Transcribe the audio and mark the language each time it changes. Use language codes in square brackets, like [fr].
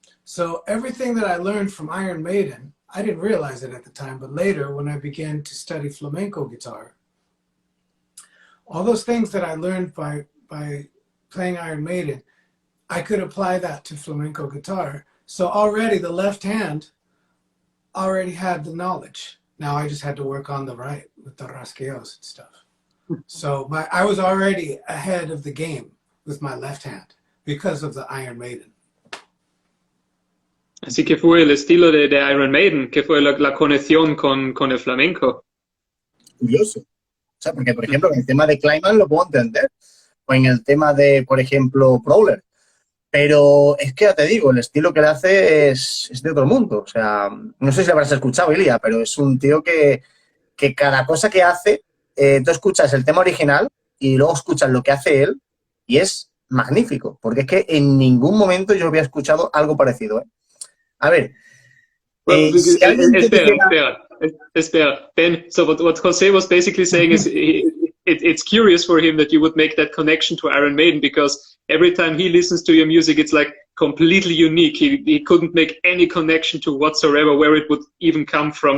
[en] So everything that I learned from Iron Maiden, I didn't realize it at the time, but later when I began to study flamenco guitar, all those things that I learned by playing Iron Maiden, I could apply that to flamenco guitar. So already the left hand already had the knowledge. Now I just had to work on the right with the rasgueos and stuff. So I was already ahead of the game with my left hand because of the Iron Maiden. [es] Así que fue el estilo de Iron Maiden, que fue la conexión con el flamenco. Curioso. O sea, porque, por ejemplo, en el tema de Climbman lo puedo entender. O en el tema de, por ejemplo, Prowler. Pero es que ya te digo, el estilo que le hace es de otro mundo. O sea, no sé si lo habrás escuchado, Ilja, pero es un tío que cada cosa que hace, tú escuchas el tema original y luego escuchas lo que hace él y es magnífico, porque es que en ningún momento yo había escuchado algo parecido, ¿eh? A ver, [en] Well, [es] si alguien te dijera... espera. [en] Ben, so what Jose was basically saying is it's curious for him that you would make that connection to Iron Maiden, because every time he listens to your music, it's like completely unique. He couldn't make any connection to whatsoever where it would even come from.